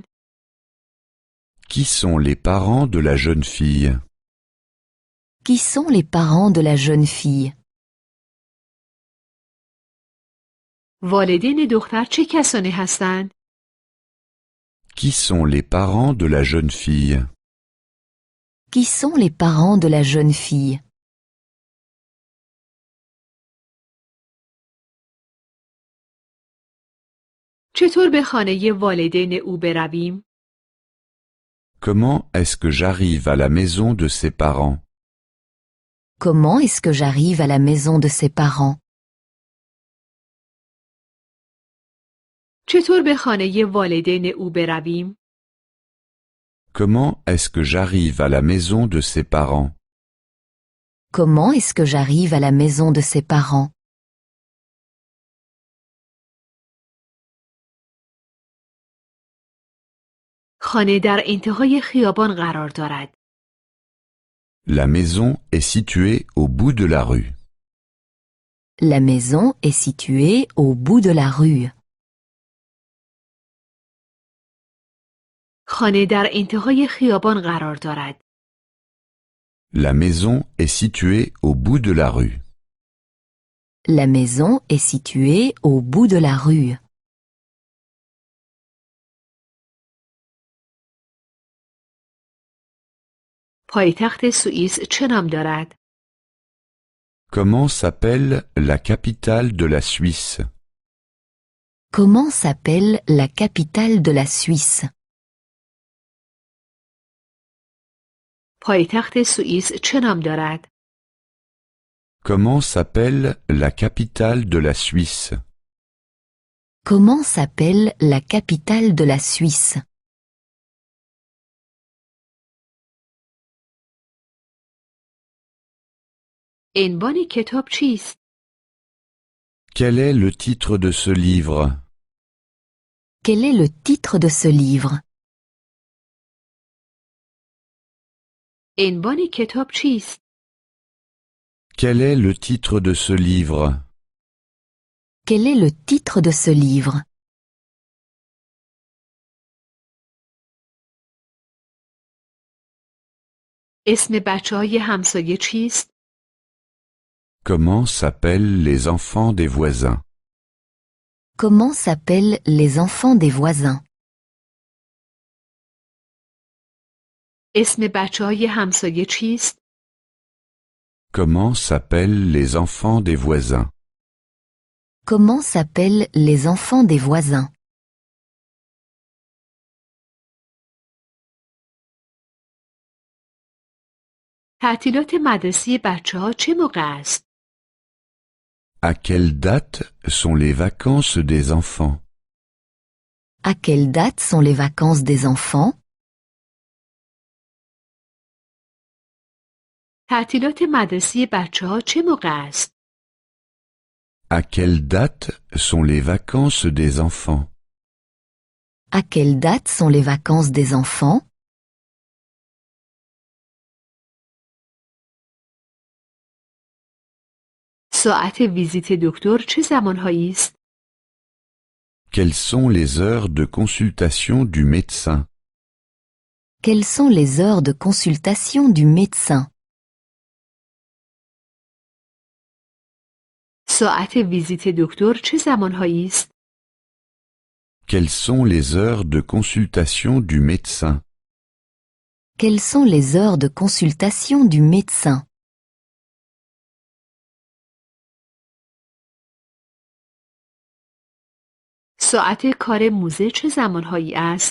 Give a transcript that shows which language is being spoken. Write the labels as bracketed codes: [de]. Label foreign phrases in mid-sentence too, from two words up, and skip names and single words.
[fr] Qui sont les parents de la jeune fille? Qui sont les parents de la jeune fille? [fa] والدین دختر چه کسانی هستند؟ [fr] Qui sont les parents de la jeune fille? Qui sont les parents de la jeune fille? [fa] چطور به خانه والدین او برویم؟ [fr] Comment est-ce que j'arrive à la maison de ses parents? Comment est-ce que j'arrive à la maison de ses parents? [fa] چطور به خانه والدین او برویم؟ [fr] Comment est-ce que j'arrive à la maison de ses parents? Comment est-ce que j'arrive à la maison de ses parents? [fa] خانه در انتهای خیابان قرار دارد. [fr] La maison est située au bout de la rue. La maison est située au bout de la rue. [fa] خانه در انتهای خیابان قرار دارد. [fr] La maison est située au bout de la rue. La maison est située au bout de la rue. [fa] پایتخت سوئیس چه نام دارد؟ [fr] Comment s'appelle la capitale de la Suisse? Comment s'appelle la capitale de la Suisse? [fa] پایتخت سوئیس چه نام دارد؟ [fr] Comment s'appelle la capitale de la Suisse? Comment s'appelle la capitale de la Suisse? [fa] عنوان کتاب چیست؟ [fr] Quel est le titre de ce livre? Quel est le titre de ce livre? [fa] عنوان کتاب چیست؟ [fr] Quel est le titre de ce livre? Quel est le titre de ce livre? [fa] اسم بچه‌های همسایه چیست؟ [fr] Comment s'appellent les enfants des voisins? Comment s'appellent les enfants des voisins? [fa] اسم بچه‌های همسایه چیست؟ [fr] Comment s'appellent les enfants des voisins? Comment s'appellent les enfants des voisins? [fa] تعطیلات مدرسه بچه‌ها چه موقع است؟ [fr] À quelle date sont les vacances des enfants? À quelle date sont les vacances des enfants? [fa] تعطیلات مدرسه بچه‌ها چه موقع است؟ [fr] À quelle date sont les vacances des enfants? À quelle date sont les vacances des enfants? [fa] ساعت ویزیت دکتر چه زمانهایی است؟ [fr] Quelles sont les heures de consultation du médecin? Quelles sont les heures de consultation du médecin? [fa] ساعت ویزیت دکتر چه زمانهایی است؟ [fr] Quelles sont les heures de consultation du médecin? Quelles sont les heures de consultation du médecin? [fa] ساعت کار موزه چه زمانهایی است؟